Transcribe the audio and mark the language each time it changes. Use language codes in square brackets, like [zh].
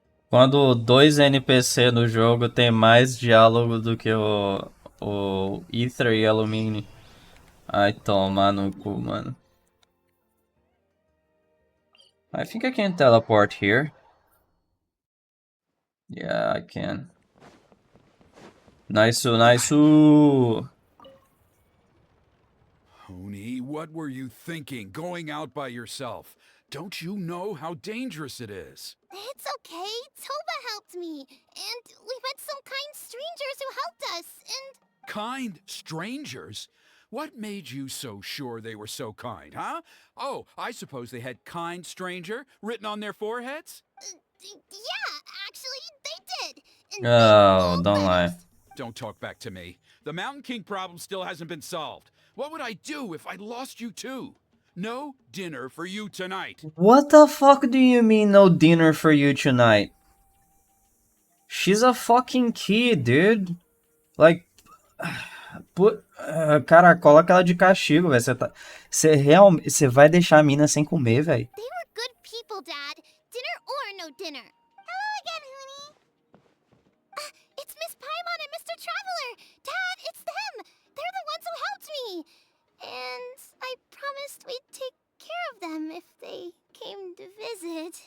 [pt] Quando dois NPC no jogo tem mais diálogo do que o Ether e Alumínio. Ai, toma no cu, mano. [en] I think I can teleport here. Yeah, I can. Nice, nice. Honey, what were you thinking, going out by yourself? Don't you know how dangerous it is? It's okay. Toba helped me. And we met some kind strangers who helped us. And Kind strangers? What made you so sure they were so kind, huh? Oh, I suppose they had kind stranger written on their foreheads? yeah, actually, they did. And Oh, they don't all lie. let us. Don't talk back to me. The Mountain King problem still hasn't been solved. What would I do if I lost you too? No dinner for you tonight. What the fuck do you mean no dinner for you tonight? She's a fucking kid, dude. [pt] Like, cara, coloca ela de castigo, velho. Você vai deixar a mina sem comer, velho. [en] They were good people, Dad. Dinner or no dinner. Hello again, Hoonie. It's Miss Paimon and Mr. Traveler. Dad, it's them. They're the ones who helped me. And I promised we'd take care of them if they came to visit.